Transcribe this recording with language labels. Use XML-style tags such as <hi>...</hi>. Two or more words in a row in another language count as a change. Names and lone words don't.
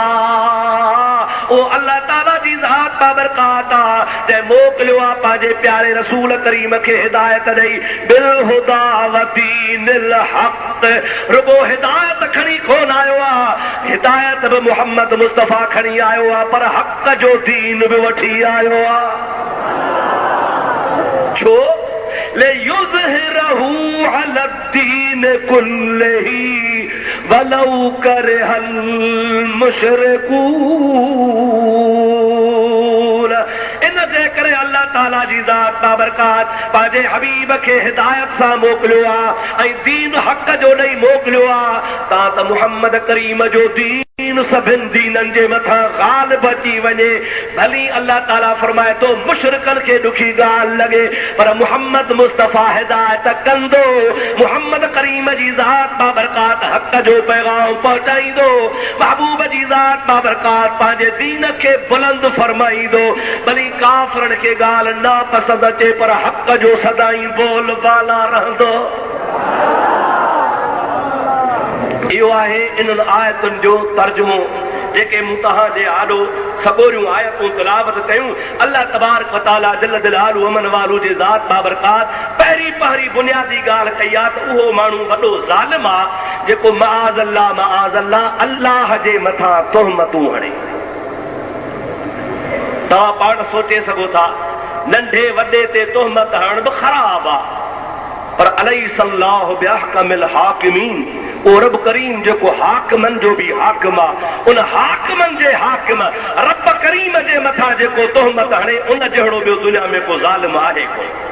<sd>ओ अल्लाह ताला जी ज़ात बाबरकात जंहिं मोकिलियो आहे पंहिंजे प्यारे रसूल करीम खे हिदायत ॾेई</sd> <ar>بالهدى ودين الحق.</ar> <sd>रुगो हिदायत खणी कोन आयो आहे, हिदायत बि मोहम्मद मुस्तफ़ा खणी आयो आहे, पर हक़ जो दीन बि वठी आयो आहे। छो?</sd> <ar>ليظهره على الدين كله ولو كره المشركون.</ar> <sd>इन जे करे अल्लाह ताला जी ज़ात बाबरकात पंहिंजे हबीब खे हिदायत सां मोकिलियो आहे ऐं दीन हक़ जो ॾेई मोकिलियो आहे। तव्हां त मुहम्मद करीम जो दीन सभिनि दीननि जे मथां ग़ालिब अची वञे। भली अल्लाह ताला फरमाए थो मुशरिकनि खे ॾुखी ॻाल्हि लॻे, पर मुहम्मद मुस्तफ़ा हिदायत कंदो, मुहम्मद करीम जी ज़ात बाबरकात हक़ जो पैगाम पहुचाईंदो, महबूब जी ज़ात बाबरकात पंहिंजे दीन खे बुलंद फरमाईंदो। भली काफ़िरनि खे ॻाल्हि नापसंद अचे पर हक़ जो सदाई बोल बाला रहंदो। इहो आहे इन्हनि आयतुनि जो तर्जुमो जेके मूं तव्हांजे आॾो सॻोरियूं आयतूं तिलावत कयूं।</sd> <ar>الله تبارك وتعالى جل جلاله</ar> <sd>अमन वालू जे ज़ात बाबरकात पहिरीं बुनियादी ॻाल्हि कई आहे त उहो माण्हू वॾो ज़ालिम आहे जेको</sd> <ar>معاذ الله</ar> <sd>अल्लाह जे मथां तोहमतूं हणे। तव्हां पाण सोचे सघो था नंढे वॾे ते तोहमत हणण बि ख़राब आहे, पर</sd> <ar>أليس الله بأحكم الحاكمين,</ar> <sd>ओ रब करीम जेको हाकिमन जो भी हाकिम आहे, उन हाकिमन जे हाकिम रब करीम जे मथां जेको तोहमत हणे उन जहिड़ो ॿियो दुनिया में को ज़ालिम आहे कोन।</sd>